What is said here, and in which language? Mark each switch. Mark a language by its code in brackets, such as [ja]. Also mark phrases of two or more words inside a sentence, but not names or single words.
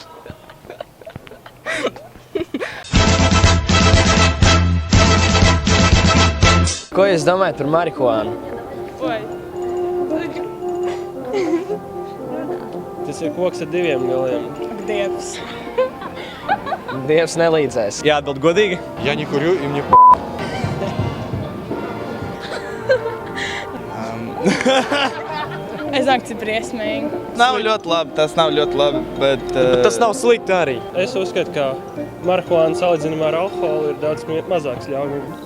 [lv] Ko jūs domājat par marihuānu? Oi. Tas ir koks ar 2 galiem. Ak, Dievs. Dievs nelīdzēs. Jāatbild godīgi. [ru] Я не курю, и мне [lv] Es zinu, cik briesmīgi. Nav ļoti labi, tas nav ļoti labi, bet... Tas nav slikti arī. Es uzskatu, ka marihuāna salīdzinājumā ar alkoholu ir daudz mazāks ļaunums.